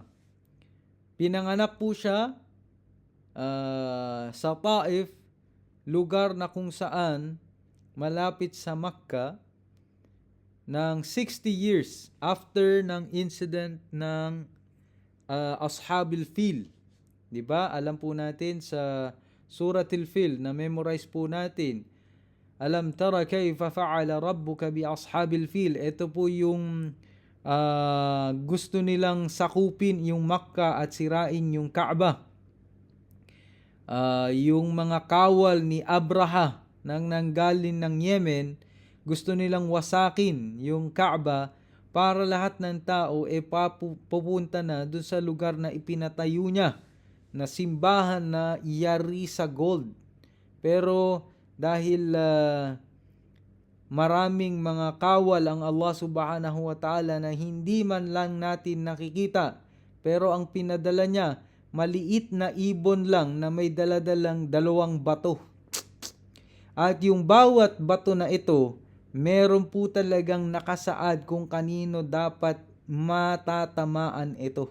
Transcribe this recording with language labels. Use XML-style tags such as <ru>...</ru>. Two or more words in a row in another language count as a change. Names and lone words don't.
<tl>Pinanganak po siya sa Taif, lugar na kung saan malapit sa Makkah, ng 60</tl> <en>years after</en> <tl>ng incident ng Ashabil Fil. 'Di ba? Alam po natin sa Suratul Fil, na memorize po natin.</tl> <ar>ألم تر كيف فعل ربك بأصحاب الفيل.</ar> <tl>Ito po yung gusto nilang sakupin yung Makkah at sirain yung Kaaba. Yung mga kawal ni Abraha nang nanggaling ng Yemen, gusto nilang wasakin yung Kaaba para lahat ng tao pupunta na dun sa lugar na ipinatayo niya, na simbahan na yari sa gold. Pero dahil maraming mga kawal ang</tl> <ar>الله سبحانه وتعالى</ar> <tl>na hindi man lang natin nakikita, pero ang pinadala niya, maliit na ibon lang na may daladalang 2 bato. At yung bawat bato na ito, meron po talagang nakasaad kung kanino dapat matatamaan ito.</tl>